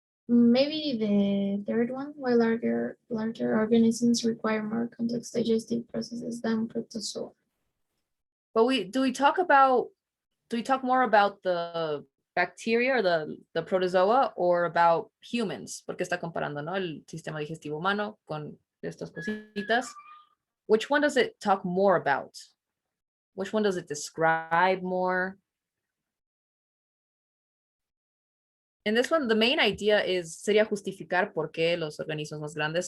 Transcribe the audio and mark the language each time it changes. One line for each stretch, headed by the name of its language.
English: Maybe the third one, why larger organisms require more complex digestive processes than protozoa. But do we talk more about the bacteria or the protozoa, or about humans?
Spanish: Porque está comparando, ¿no? El sistema digestivo humano con estas cositas.
English: Which one does it talk more about? Which one does it describe more? In this one, the main idea
Spanish: sería justificar por qué los organismos más grandes.